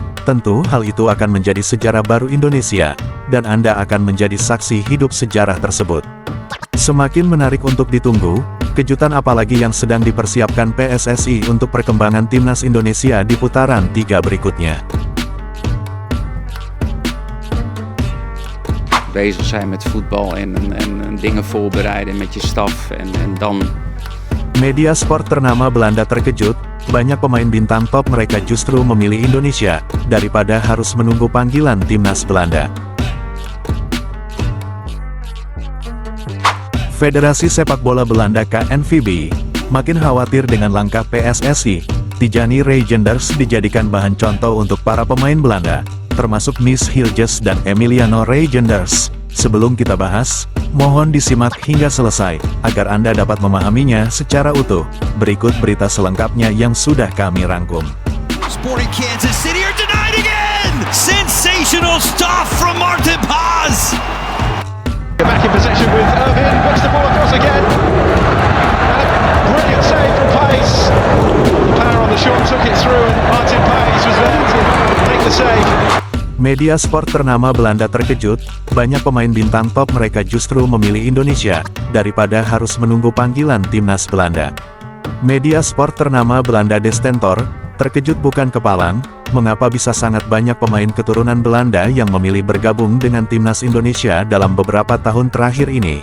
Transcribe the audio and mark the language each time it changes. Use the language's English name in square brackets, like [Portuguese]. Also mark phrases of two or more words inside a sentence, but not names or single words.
[Indonesian] Tentu hal itu akan menjadi sejarah baru Indonesia, dan Anda akan menjadi saksi hidup sejarah tersebut. Semakin menarik untuk ditunggu, kejutan apalagi yang sedang dipersiapkan PSSI untuk perkembangan timnas Indonesia di putaran 3 berikutnya. [Dutch] Bezig zijn met voetbal en dingen voorbereiden met je staf en dan... [Indonesian] Media sport ternama Belanda terkejut, banyak pemain bintang top mereka justru memilih Indonesia, daripada harus menunggu panggilan timnas Belanda. Federasi Sepak Bola Belanda KNVB, makin khawatir dengan langkah PSSI. Tijani Reijenders dijadikan bahan contoh untuk para pemain Belanda, termasuk Miss Hilges dan Emiliano Reijenders. Sebelum kita bahas, mohon disimak hingga selesai, agar Anda dapat memahaminya secara utuh. Berikut berita selengkapnya yang sudah kami rangkum. [English] Sporting Kansas City are denied again! Sensational stuff from Martin Paz! Back in possession with Irvin, puts the ball across again. And a brilliant save from Pace. Power on the shot took it through and Martin Pace was there to make the save. [Indonesian] Media sport ternama Belanda terkejut, banyak pemain bintang top mereka justru memilih Indonesia, daripada harus menunggu panggilan timnas Belanda. Media sport ternama Belanda De Stentor, terkejut bukan kepalang, mengapa bisa sangat banyak pemain keturunan Belanda yang memilih bergabung dengan timnas Indonesia dalam beberapa tahun terakhir ini.